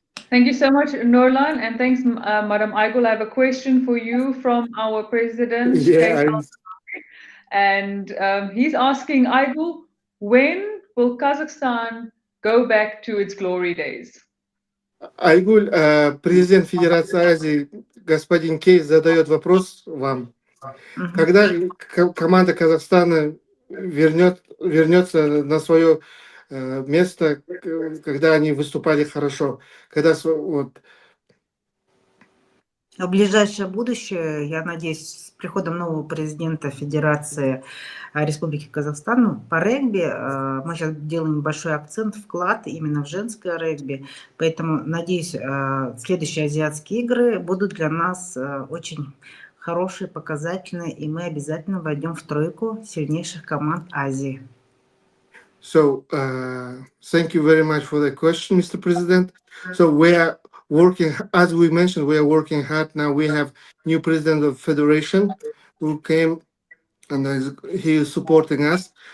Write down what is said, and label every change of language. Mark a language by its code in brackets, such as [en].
[en] Thank you so much, Nurlan, and thanks, Madam Aigul. I have a question for you from our president, and he's asking, Aigul, when will Kazakhstan go back to its glory days? [ru] Айгуль, президент Федерации Азии, господин Кейс, задает вопрос вам. Когда команда Казахстана вернется на свое место, когда они выступали хорошо, когда В ближайшее будущее, я надеюсь, с приходом нового президента Федерации Республики Казахстан по регби, мы сейчас делаем большой акцент, вклад именно в женское регби, поэтому, надеюсь, следующие азиатские игры будут для нас очень хорошие, показательные, и мы обязательно войдем в тройку сильнейших команд Азии. [en] So, thank you very much for the question, Mr. President. So we are working, as we mentioned, we are working hard now. We have new president of federation who came, and he is supporting us.